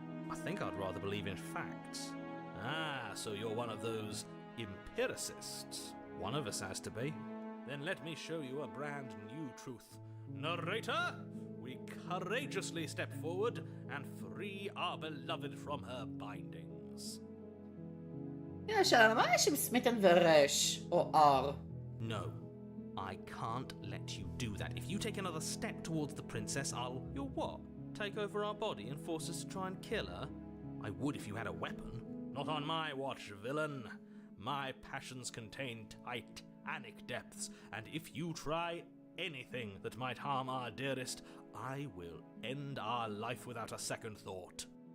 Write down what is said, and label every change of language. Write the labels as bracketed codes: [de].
[en] I think I'd rather believe in facts. Ah, so you're one of those empiricists. One of us has to be. Then let me show you a brand new truth. Narrator, we courageously step forward and free our beloved from her bindings. [he] Yeah, שאלה, מה יש עם סמיתן ורש, או R? [en] No, I can't let you do that. If you take another step towards the princess, You'll what? Take over our body and force us to try and kill her? I would if you had a weapon. Not on my watch, villain. My passions contain titanic depths, and if you try anything that might harm our dearest, I will end our life without a second thought.